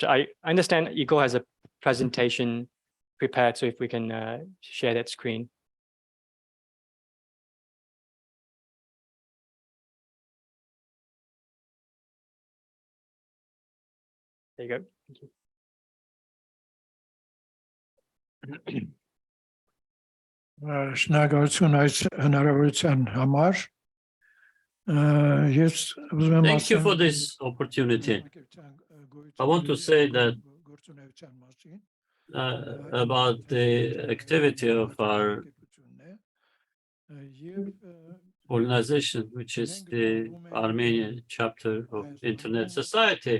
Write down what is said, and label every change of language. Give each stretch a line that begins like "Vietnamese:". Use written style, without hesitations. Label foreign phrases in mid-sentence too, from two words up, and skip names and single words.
English: I understand Igor has a presentation prepared, so if we can share that screen. There you go. Thank you.
Armenian: Շնորհակալություն այս հնարավորության համար։
English: Thank you for this opportunity. I want to say that about the activity of our organization, which is the Armenian chapter of Internet Society.